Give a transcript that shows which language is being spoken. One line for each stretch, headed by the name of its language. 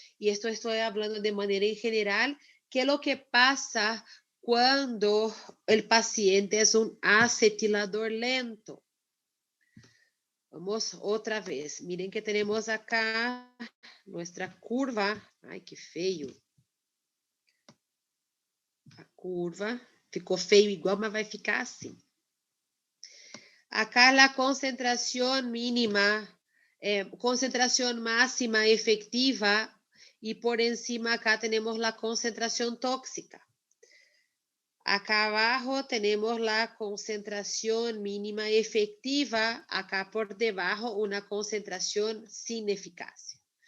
Spanish: Y esto estoy hablando de manera en general. ¿Qué es lo que pasa cuando el paciente es un acetilador lento? Vamos otra vez. Miren que tenemos acá nuestra curva. Ay, qué feo.
Portuguese: A curva. Ficou feio igual, mas vai ficar assim.
Spanish: Acá la concentración mínima, concentración máxima efectiva, y por encima acá tenemos la concentración tóxica. Acá abajo tenemos la concentración mínima efectiva, acá por debajo una concentración sin eficacia.